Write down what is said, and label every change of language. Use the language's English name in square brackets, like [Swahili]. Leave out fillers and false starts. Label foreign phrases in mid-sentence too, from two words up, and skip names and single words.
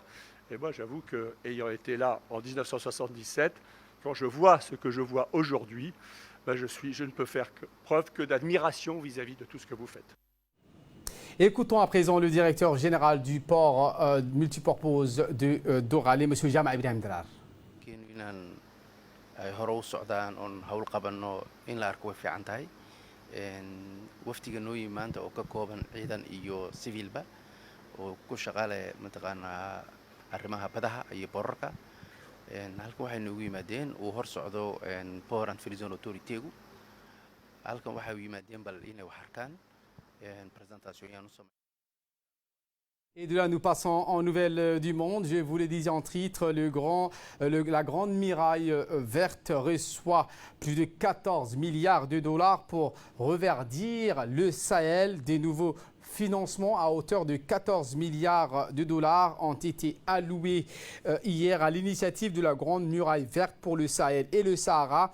[French] Et moi, j'avoue qu'ayant été là en 1977, quand je vois ce que je vois aujourd'hui, je ne peux faire preuve que d'admiration vis-à-vis de tout ce que vous faites. Écoutons à présent le directeur général du port multipurpose de Doralé, M. Jama Ibrahim Drar. [Somali] waftiga noo yimaanta oo ka kooban ciidan iyo civilba oo ku shaqaale mataqaanaa arrimaha badaha iyo boorarka halkan waxay noogu yimaadeen uu hor socdo Port and Free Zone Authority-gu halkan waxay u yimaadeen bal inay wax arkaan présentation yaan u sameeyay. [French] Et de là, nous passons en nouvelles du monde. Je vous le disais en titre, la grande muraille verte reçoit plus de 14 milliards de dollars pour reverdir le Sahel. Des nouveaux financements à hauteur de 14 milliards de dollars ont été alloués hier à l'initiative de la Grande Muraille Verte pour le Sahel et le Sahara.